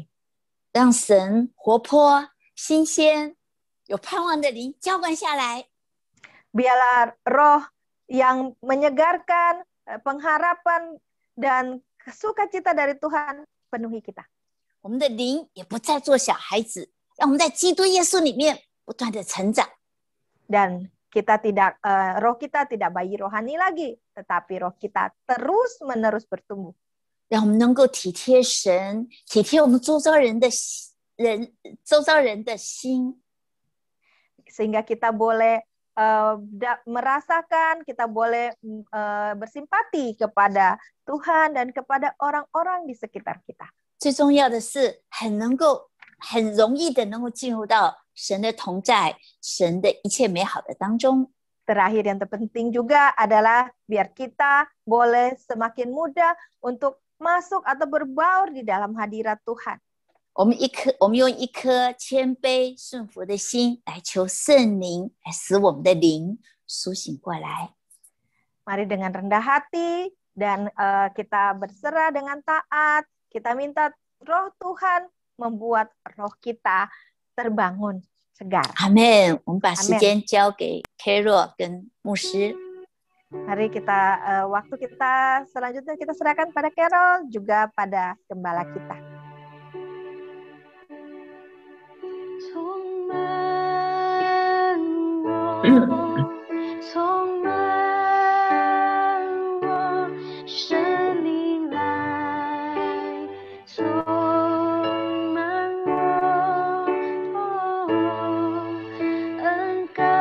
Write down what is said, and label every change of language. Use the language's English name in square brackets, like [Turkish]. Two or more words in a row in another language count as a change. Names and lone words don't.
[Chinese] 让神活泼、新鲜、有盼望的灵浇灌下来， [Indonesian] Biarlah roh yang menyegarkan, pengharapan dan sukacita dari Tuhan penuhi kita. [Chinese] 我们的灵也不再做小孩子，让我们在基督耶稣里面不断的成长。 [Indonesian] Dan roh kita tidak bayi rohani lagi, tetapi roh kita terus-menerus bertumbuh. [Chinese] 让我们能够体贴神，体贴我们周遭人的心， [Indonesian] Sehingga kita boleh merasakan, kita boleh bersimpati kepada Tuhan dan kepada orang-orang di sekitar kita. [Chinese] 最重要的是很容易的能够进入到神的同在，神的一切美好的当中。 [Indonesian] Terakhir yang terpenting juga adalah biar kita boleh semakin mudah untuk masuk atau berbaur di dalam hadirat Tuhan. [Chinese] 我们用一颗谦卑顺服的心来求圣灵来使我们的灵苏醒过来。 [Indonesian] Mari dengan rendah hati dan kita berserah dengan taat. Kita minta roh Tuhan membuat roh kita terbangun segar. [Chinese] 阿们。我们把时间交给 Carol 跟牧师。 [Indonesian] Mari kita waktu kita selanjutnya kita serahkan pada Carol juga pada gembala kita. [Chinese] 充满我，充满我，圣灵来，充满我，恩膏